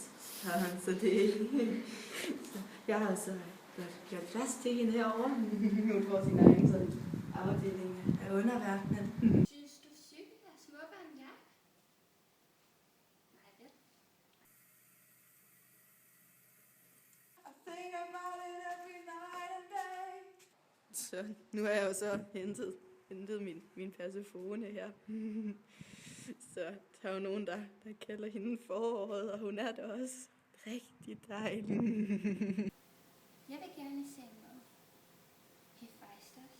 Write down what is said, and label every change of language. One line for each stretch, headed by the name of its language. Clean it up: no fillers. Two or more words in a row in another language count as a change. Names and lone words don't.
Danish: Så det så jeg har så gjort plads til hende herovre. Hun får sin egen sådan afdeling af underverdenen. Synes du, cyklen er smukkere end jeg? Nej, vel?
English: I think about it every night and day.
Danish: Så nu har jeg jo så hentet min Persefone her. Så der er jo nogen, der kalder hende foråret, og hun er da også rigtig dejlig. Jeg vil gerne i seng med Hephaistos.